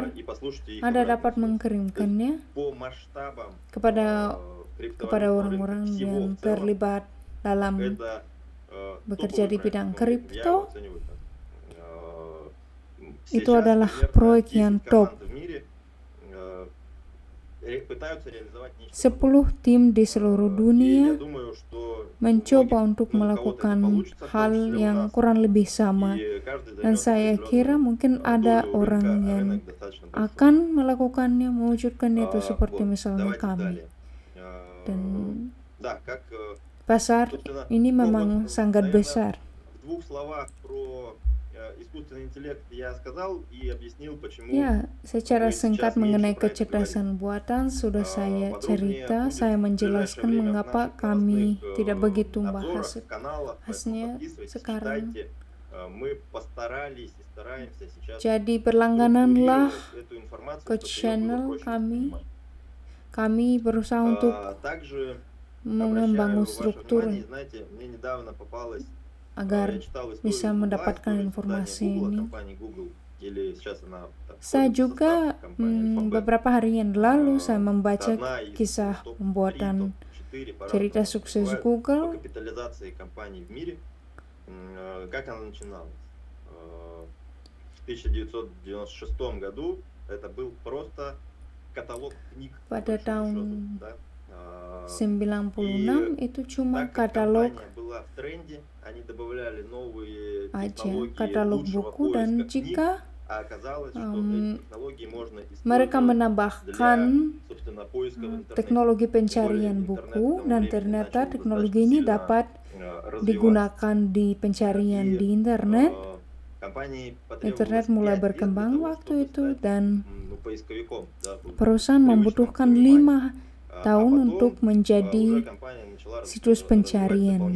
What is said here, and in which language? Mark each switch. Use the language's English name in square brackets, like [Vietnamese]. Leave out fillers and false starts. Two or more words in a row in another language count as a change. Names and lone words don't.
[Indonesian] Anda dapat mengirimkannya kepada orang-orang yang terlibat dalam bekerja di bidang kripto. Itu adalah proyek yang top. [Russian] пытаются реализовать нечто [Indonesian] 10 tim di seluruh [Russian] подобное. И я [Indonesian] dunia [Russian] думаю, что [Indonesian] mencoba [Russian] многих, [Indonesian] untuk [Russian] у кого-то это [Indonesian] melakukan [Russian] получится, в том [Indonesian] hal [Russian] числе у [Indonesian] yang [Russian] нас. [Indonesian] kurang lebih sama. [Russian] И каждый [Indonesian] Dan [Russian] займет [Indonesian] saya kira [Russian] определенную [Indonesian] mungkin ada [Russian] долю [Indonesian] orang [Russian] рынка, а [Indonesian] yang [Russian] рынок достаточно большой. [Indonesian] akan melakukannya, mewujudkannya itu seperti [Russian] Вот, [Indonesian] misalnya [Russian] давайте [Indonesian] kami. [Russian] далее. [Indonesian] Dan [Russian] Да, как, [Indonesian] pasar [Russian] собственно, [Indonesian] ini [Russian] ну, [Indonesian] memang [Russian] вот, [Indonesian] sangat [Russian] наверное, [Indonesian] besar. [Russian] в двух словах про искусственный интеллект я сказал и объяснил, почему [Indonesian] Ya, secara [Russian] мы [Indonesian] singkat [Russian] сейчас [Indonesian] mengenai [Russian] меньше про это говорим. [Indonesian] kecerdasan buatan sudah saya [Russian] Подробнее [Indonesian] cerita, [Russian] будет [Indonesian] saya [Russian] в ближайшее [Indonesian] menjelaskan [Russian] время в [Indonesian] mengapa [Russian] наших [Indonesian] kami [Russian] новостных [Indonesian] tidak begitu [Russian] обзорах, [Indonesian] membahas. [Russian] каналах, поэтому [Indonesian] Khasnya [Russian] подписывайтесь, [Indonesian] sekarang. [Russian] читайте. Мы постарались и стараемся сейчас [Indonesian] Jadi berlanggananlah [Russian] структурировать эту информацию, [Indonesian] ke [Russian] чтобы её было [Indonesian] channel [Russian] проще [Indonesian] kami. [Russian] воспринимать. [Indonesian] Kami berusaha untuk [Russian] Также [Indonesian] membangun [Russian] обращаю ваше [Indonesian] struktur [Russian] внимание, знаете, мне недавно попалась, [Indonesian] agar [Russian] я читал историю [Indonesian] bisa [Russian] Google, [Indonesian] mendapatkan [Russian] историю [Indonesian] informasi [Russian] создания Google, [Indonesian] ini. [Russian] компании Google, или сейчас она так, [Indonesian] Saya [Russian] входит в [Indonesian] juga [Russian] состав компании Alphabet. [Indonesian] beberapa hari yang lalu saya [Russian] Это [Indonesian] membaca [Russian] одна из [Indonesian] kisah [Russian] топ-3, [Indonesian] pembuatan [Russian] топ-4 по [Indonesian] cerita [Russian] разному [Indonesian] sukses [Russian] называют, [Indonesian] Google. [Russian] по капитализации компаний в мире. Как она начиналась? В 1996 году это был просто каталог книг. по [Indonesian] Pada [Russian] большому [Indonesian] tahun [Russian] счету, да. [Indonesian] 96 itu cuma [Russian] Так как [Indonesian] katalog [Russian] компания была в тренде, они добавляли новые [Indonesian] aja, [Russian] технологии [Indonesian] katalog [Russian] лучшего [Indonesian] buku, dan [Russian] поиска книг, [Indonesian] jika [Russian] а оказалось, что эти технологии можно [Indonesian] mereka [Russian] использовать [Indonesian] menambahkan [Russian] для, собственно, поиска в интернете. [Indonesian] teknologi pencarian buku, dan ternyata teknologi ini dapat digunakan di pencarian di internet. Internet mulai berkembang waktu itu, dan perusahaan membutuhkan 5 tahun untuk menjadi situs pencarian.